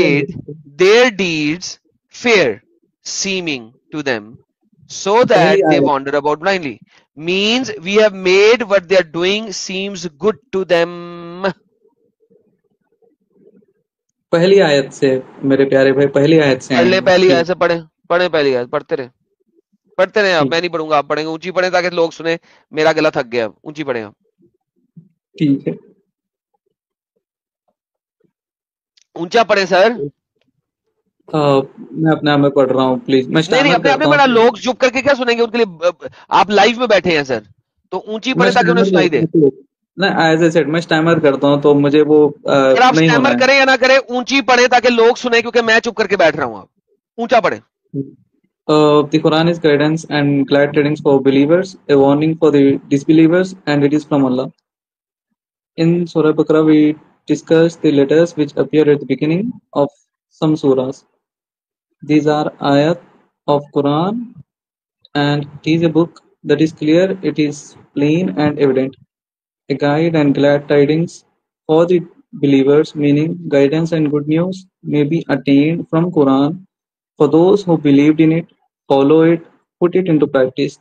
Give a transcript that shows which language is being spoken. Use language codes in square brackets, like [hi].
[en] made their deeds fair seeming to them so that they wander about blindly. Means we have made what they are doing seems good to them. [hi] पहली आयत से मेरे प्यारे भाई, पहली आयत से आएंगे। पहली आयत से पढ़े पहली आयत पढ़ते रहे आप, ठीक। मैं नहीं पढ़ूंगा, आप पढ़ेंगे। ऊंची पढ़े ताकि लोग सुने, मेरा गला थक गया। ऊंची पढ़े आप। ठीक है, ऊंचा पढ़े सर। मैं अपने आप में पढ़ रहा हूँ, प्लीज। मैं नहीं अपने आप में पढ़ा, लोग चुप करके क्या सुनेंगे, उनके लिए आप लाइव में बैठे हैं सर, तो ऊंची पढ़े ताकि उन्हें सुनाई दे। [en] as I said [hi] मैं स्टैमर करता हूँ, तो मुझे वो आप स्टैमर करें या ना करें, ऊंची पढ़े ताकि लोग सुने, क्योंकि मैं चुप करके बैठ रहा हूँ। आप ऊंचा पढ़े। [en] The Quran is guidance and glad tidings for believers, a warning for the disbelievers, and it is from Allah. In Surah Baqarah, we discuss the letters which appear at the beginning of some surahs. These are ayat of Quran, and it is a book that is clear, it is plain and evident, a guide and glad tidings for the believers, meaning guidance and good news may be attained from Quran for those who believed in it, follow it, put it into practice.